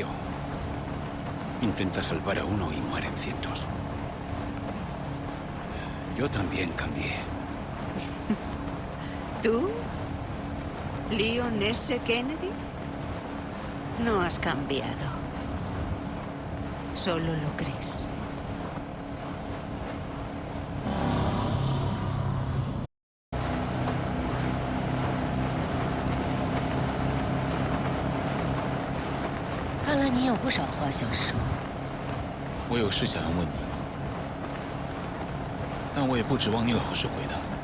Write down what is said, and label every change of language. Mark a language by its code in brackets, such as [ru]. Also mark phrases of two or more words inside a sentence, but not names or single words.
[es] Intenta salvar a uno y mueren cientos. Yo también cambié. ¿Tú? ¿Leon S. Kennedy? No has cambiado. Solo lo crees. [zh] 我有事想要问你，但我也不指望你老实回答。